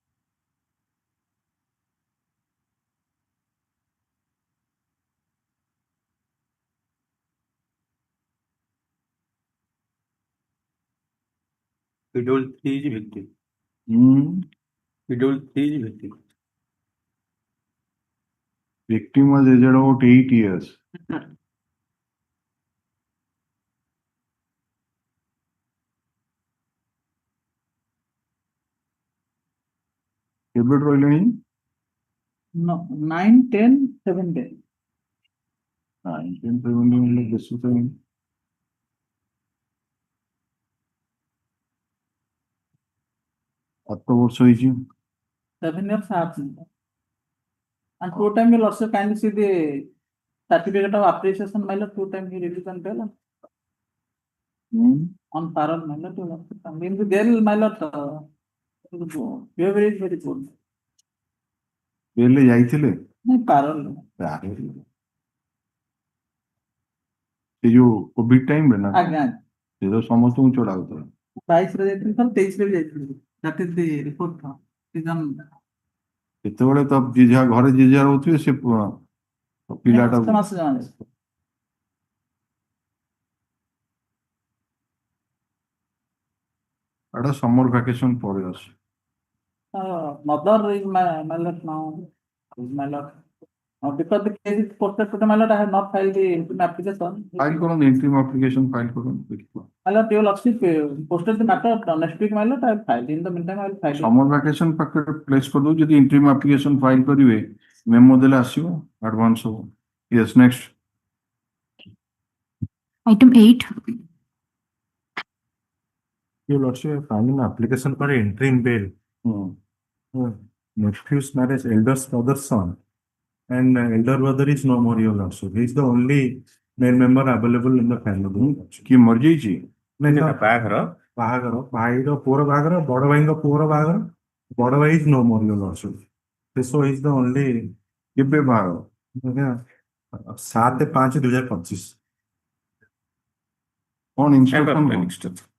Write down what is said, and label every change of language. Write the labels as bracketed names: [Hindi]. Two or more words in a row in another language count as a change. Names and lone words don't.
[English] Schedule 3 is victim. Schedule 3 is victim. victim was aged about 8 years [Odia] କେବେଠୁ ରହିଲେଣି [English] No, 9, 10, 7 days. [Odia] 9 10 7 ମାନେ ବେଶୀ ତ 8 ବର୍ଷ ହେଇଛି [English] 7 years half. And 2 times you'll also kindly see the certificate of appreciation, my lord. 2 times he released on bail. On parole, my lord. You'll also come. In the jail, my lord, behavior is very good. [Odia] ବେଲେ ଯାଇଥିଲେ [English] No, parole. [Odia] ସେ ଯୋଉ କୋଭିଡ ଟାଇମରେ ନା ଆଜ୍ଞା ସେ ତ ସମସ୍ତଙ୍କୁ ଚଢାଉଥିଲା 22 ରେ ଯାଇଥିଲି ଥରେ 23 ରେ ବି ଯାଇଥିଲି [English] that is the report [Odia] ସେତେବେଳେ ତ ଯିଏ ଯାହା ଘରେ ଯିଏ ଯାହା ରହୁଥିବେ ସେ ପିଲାଟା ମାସ ଜଣା ଏଟା [English] summer vacation [Odia] ପରେ ଅଛି [English] mother is my lord now is my lord because the case is posted to the my lord. I have not filed the interim application. [Odia] ଫାଇଲ କରନ୍ତୁ [English] interim application [Odia] ଫାଇଲ କରନ୍ତୁ ଦେଖିବା [English] My lord, you will also posted the matter next week, my lord. I will file. In the meantime, I will file. summer vacation [Odia] ପାଖରେ ପ୍ଲେସ୍ କରିଦଉ ଯଦି [English] interim application file [Odia] କରିବେ ମେମୋ ଦେଲେ ଆସିବ ଆଡଭାନ୍ସ ହବ [English] yes next Item 8. Your Lordship, filing an application for interim bail. Nephew's marriage, eldest brother's son, and elder brother is no more, Your Lordship. He is the only male member available in the family. [Odia] କି ମରିଯାଇଛି ନାଇଁ ବାହାଘର ଭାଇର ପୁଅର ବାହାଘର ବଡ ଭାଇଙ୍କ ପୁଅର ବାହାଘର ବଡ ଭାଇ [English] is no more, Your Lordship. So he is the only [Odia] କେବେ ବାହାଘର 7/5/2025 କଣ ଇନଷ୍ଟ୍ରକ୍ସନ